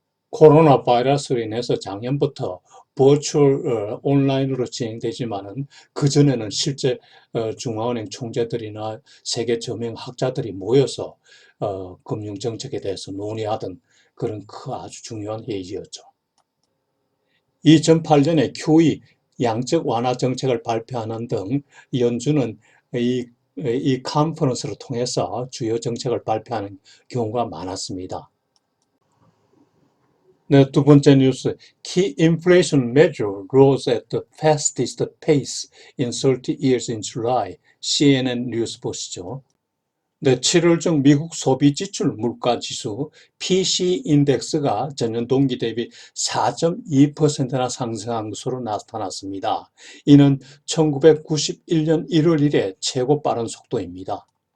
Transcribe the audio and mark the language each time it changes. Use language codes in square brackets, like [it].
[ko] 코로나 바이러스로 인해서 작년부터 버추얼 온라인으로 진행되지만은 그전에는 실제 중앙은행 총재들이나 세계 저명 학자들이 모여서 금융 정책에 대해서 논의하던 그런 아주 중요한 회의였죠. 2008년에 QE 양적 완화 정책을 발표하는 등 연준은 이 컨퍼런스를 통해서 주요 정책을 발표하는 경우가 많았습니다. 네, 두 번째 뉴스. [en] Key inflation measure rose at the fastest pace in 30 years in July. [ko] CNN 뉴스 보시죠. 네, 7월 중 미국 소비지출 물가지수 PC 인덱스가 전년 동기 대비 4.2%나 상승한 것으로 나타났습니다. 이는 1991년 1월 이래 최고 빠른 속도입니다.